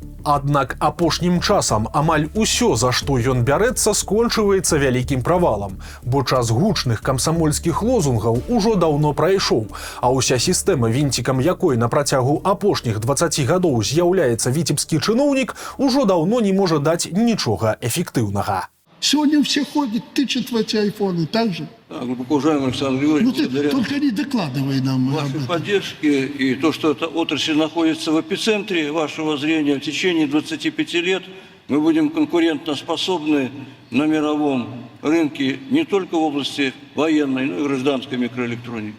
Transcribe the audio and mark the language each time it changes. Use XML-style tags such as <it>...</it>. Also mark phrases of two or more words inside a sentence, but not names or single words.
<be>Аднак апошнім часам амаль усё, за што ён бярэцца, скончваецца вялікім правалам, бо час гучных камсамольскіх лозунгаў ужо даўно прайшоў, а ўся сістэма, вінцікам якой на працягу апошніх 20 гадоў з'яўляецца віцебскі чыноўнік, ужо даўно не можа даць нічога эфектыўнага.</be> <ru>Сегодня все ходят, тычат в эти айфоны, так же? Да, глубоко уважаемый Александр Григорьевич, Ну, ты благодаря только не докладывай нам об вашей этом. поддержке и то, что эта отрасль находится в эпицентре вашего зрения в течение 25 лет, мы будем конкурентоспособны на мировом рынке не только в области военной, но и гражданской микроэлектроники.</ru>